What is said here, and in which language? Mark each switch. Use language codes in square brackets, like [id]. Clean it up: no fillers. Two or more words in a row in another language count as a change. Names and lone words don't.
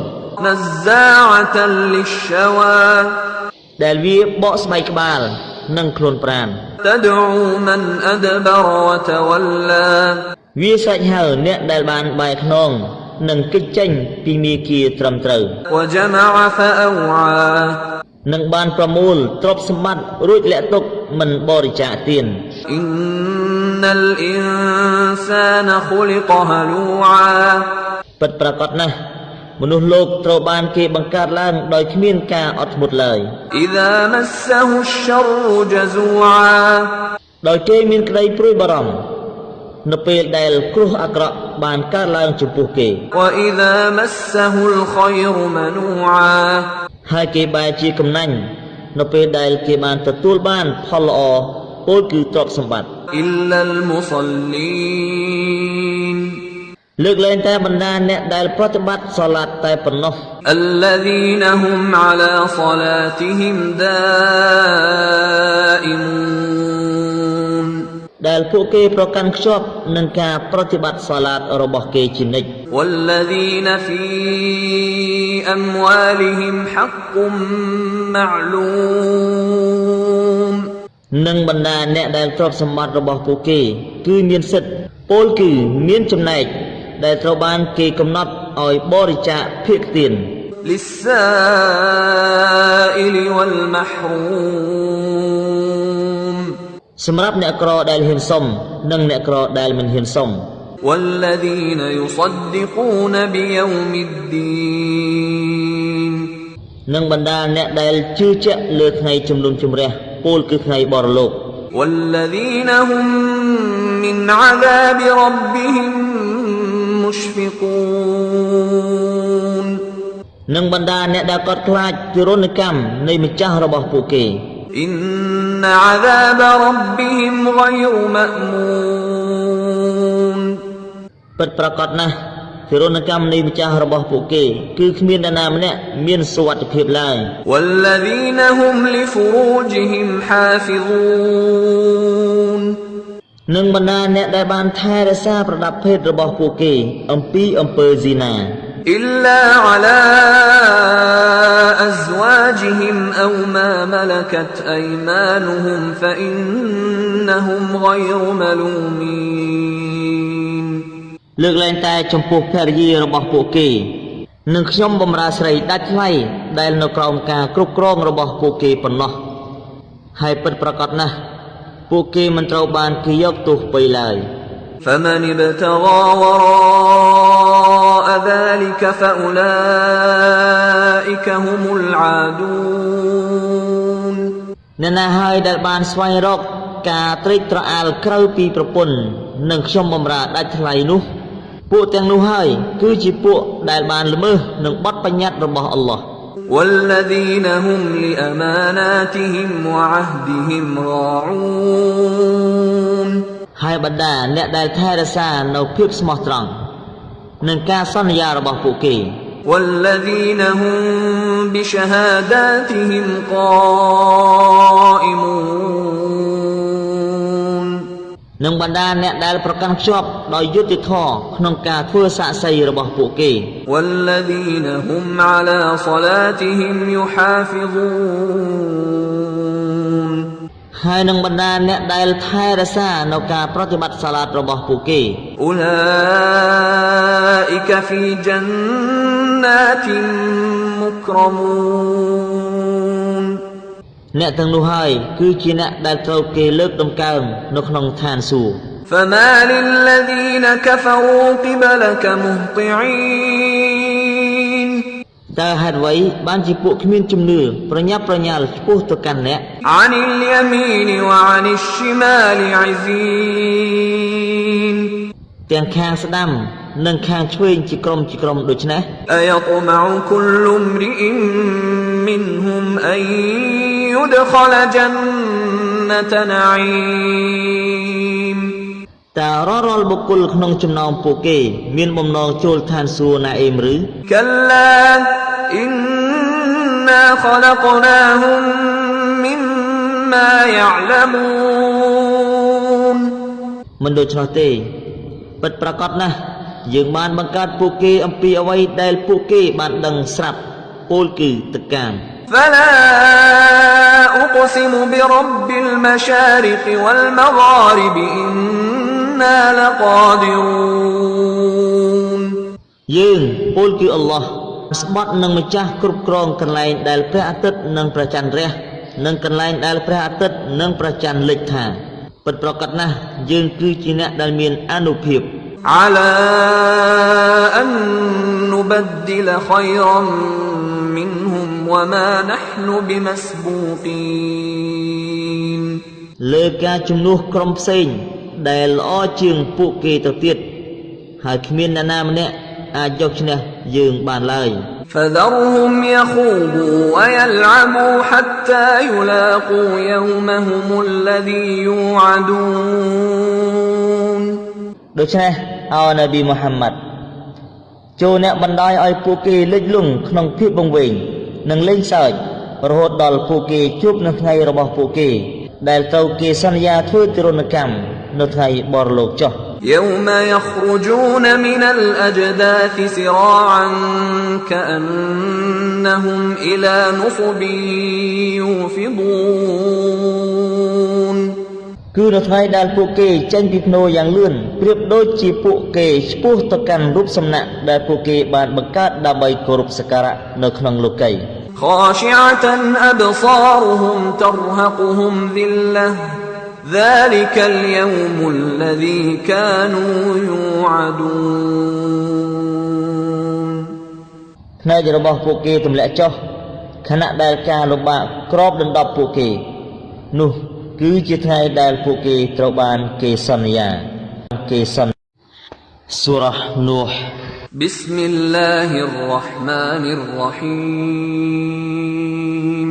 [ar] نزاعة للشوى [km] ដែលវាបកស្បែកក្បាលនិងខ្លួនប្រាណ [ar] تدعو من أدبر وتولى [km] វាសាច់ហៅអ្នកដែលបានបែរខ្នងនិងគេចចេញពីមាគ៌ាត្រឹមត្រូវ [ar] وجمع فأوعى [km] និងបានប្រមូលទ្រព្យសម្បត្តិរួចលាក់ទុកមិនបរិច្ចាគទាន [ar] إن الإنسان خلق هلوعا [km] ពិតប្រាកដណាស់មនុស្សលោកត្រូវបានគេបង្កើតឡើងដោយគ្មានការអត់ធ្មត់ឡើយ [ar] إذا مسه الشر جزوعا [km] ដោយគេមានក្តីព្រួយបារម្ភនៅពេលដែលគ្រោះអាក្រក់បានកើតឡើងចំពោះគេ [ar] وإذا مسه الخير منوعا [km] ហើយគេបែរជាកំណាញ់នៅពេលដែលគេបានទទួលបានផលល្អពោលគឺទ្រព្យសម្បត្តិ [ar] إلا المصلين [km] លើកលែងតែបណ្ដាអ្នកដែលប្រតិបត្តិសាឡាតតែប៉ុណ្ណោះ [ar] الذين هم على صلاتهم دائمون [km] ដែលពួកគេប្រកាន់ខ្ជាប់នឹងការប្រតិបត្តិសាឡាតរបស់គេជានិច្ច [ar] والذين في أموالهم حق معلوم [km] និងបណ្ដាអ្នកដែលទ្រព្យសម្បត្តិរបស់ពួកគេគឺមានសិទ្ធិពោលគឺមានចំណែកដែលត្រូវបានគេកំណត់ឲ្យបរិច្ចាគភាគទាន [ar] للسائل والمحروم [km] សម្រាប់អ្នកក្រដែលហ៊ានសុំនិងអ្នកក្រដែលមិនហ៊ានសុំ [ar] والذين يصدقون بيوم الدين [km] និងបណ្ដាអ្នកដែលជឿជាក់លើថ្ងៃជំនុំជម្រះពោលគឺថ្ងៃបរលោក [ar] والذين هم من عذاب ربهم مشفقون [km] និងបណ្ដាអ្នកដែលកត់ខ្លាចទរណកម្មនៃម្ចាស់របស់ពួកគេ [ar] إن عذاب ربهم غير مأمون [km] ពិតប្រាកដណាស់ទរណកម្មនៃម្ចាស់របស់ពួកគេគឺគ្មាននរណាម្នាក់មានសុវត្ថិភាពឡើយ [ar] والذين هم لفروجهم حافظون [km] និងបណ្ដាអ្នកដែលបានថែរក្សាប្រដាប់ភេទរបស់ពួកគេអំពីអំពើស៊ីណា [ar] إلا على أزواجهم أو ما ملكت أيمانهم فإنهم غير ملومين [km] លើកលែងតែចំពោះភរិយារបស់ពួកគេនិងខ្ញុំបម្រើស្រីដាច់ថ្លៃដែលនៅក្រោមការគ្រប់គ្រងរបស់ពួកគេប៉ុណ្ណោះហើយពិតប្រាកដណាស់ពួកគេមិនត្រូវបានគេយកទោសបីឡើយ [ar] فمن ابتغى وراء ذلك فأولئك هم العادون [km] អ្នកណាហើយដែលបានស្វែងរកការត្រេកត្រអាលក្រៅពីប្រពន្ធនិងខ្ញុំបម្រើដាច់ថ្លៃនោះពួកទាំងនោះហើយគឺជាពួកដែលបានល្មើសនឹងបទបញ្ញត្តិរបស់អល់ឡោះ [ar] والذين هم لأماناتهم وعهدهم راعون [km] ហើយបណ្ដាអ្នកដែលថែរក្សានៅភាពស្មោះត្រង់នឹងការសន្យារបស់ពួកគេ [ar] والذين هم بشهاداتهم قائمون [km] នឹងបណ្ដាអ្នកដែលប្រកាន់ខ្ជាប់ដោយយុត្តិធម៌ក្នុងការធ្វើសាក្សីរបស់ពួកគេ [ar] والذين هم على صلاتهم يحافظون [km] ហើយនឹងបណ្ដាអ្នកដែលថែរក្សានៅការប្រតិបត្តិសាឡាតរបស់ពួកគេ [ar] أولئك في جنات مكرمون [km] អ្នកទាំងនោះហើយគឺជាអ្នកដែលត្រូវគេលើកដំកើងនៅក្នុងឋានសួគ៌ [ar] فما للذين كفروا قبلك مهطعين [km] តើហេតុអ្វីបានជាពួកគ្មានជំនឿប្រញាប់ប្រញាល់ឆ្ពោះទៅកាន់អ្នក [ar] عن اليمين وعن الشمال عزين [km] ទាំងខាងស្ដាំនិងខាងឆ្វេងជាក្រុមដូច្នេះ [ar] أيطمع كل امرئ منهم أن يدخل جنة نعيم [km] តើរាល់បុគ្គលក្នុងចំណោមពួកគេមានបំណងចូលឋានសួគ៌ណាអេមឬ [ar] كلا إنا خلقناهم مما يعلمون [km] មិនដូច្នោះទេពិតប្រាកដណាស់យើងបានបង្កើតពួកគេអំពីអ្វីដែលពួកគេបានដឹងស្រាប់ពោលគឺទឹកកាម [ar] فلا أقسم برب المشارق والمغارب إنا لقادرون [km] យើងពោលគឺអល់ឡោះស្បត់នឹងម្ចាស់គ្រប់គ្រងកន្លែងដែលព្រះអាទិត្យនិងព្រះច័ន្ទរះនិងកន្លែងដែលព្រះអាទិត្យនិងព្រះច័ន្ទលិចថាពិតប្រាកដណាស់យើងគឺជាអ្នកដែលមានអានុភាព [ar] على أن نبدل خيرا منهم وما نحن بمسبوقين [km] លើការជំនួសក្រុមផ្សេងដែលល្អជាងពួកគេទៅទៀតហើយគ្មានអ្នកណាម្នាក់អាចយកឈ្នះយើងបានឡើយ [ar] فذرهم يخوضوا ويلعبوا حتى يلاقوا يومهم الذي يوعدون [km] ដូច្នេះអោនប៊ីមូហាម៉ាត់ចូលអ្នកបណ្ដោយឲ្យពួកគេលិចលង់ក្នុងភាពវង្វេងនិងលេងសើចរហូតដល់ពួកគេជួបនៅថ្ងៃរបស់ពួកគេដែលត្រូវគេសន្យាធ្វើទរណកម្មនៅថ្ងៃបរលោកចុះ [ar] يوم يخرجون من الأجداث سراعا كأنهم إلى نصب يوفضون [km] គឺនៅថ្ងៃដែល ពួកគេចេញពីភ្នូរយ៉ាងលឿនប្រៀបដូចជាពួកគេឆ្ពោះទៅកាន់រូបសំណាកដែលពួកគេបានបង្កើតដើម្បីគោរពសក្ការៈនៅក្នុងលោកី [ar] خاشعة أبصارهم ترهقهم ذلة ذلك اليوم الذي كانوا يوعدون [km] ផ្នែករបស់ពួកគេទម្លាក់ចុះខណៈដែលការលំបាកគ្របដណ្ដប់ពួកគេនោះគឺជាថ្ងៃដែលពួកគេត្រូវបានគេសន្យាសូរ៉ានូហ៍ [ar] بسم الله الرحمن الرحيم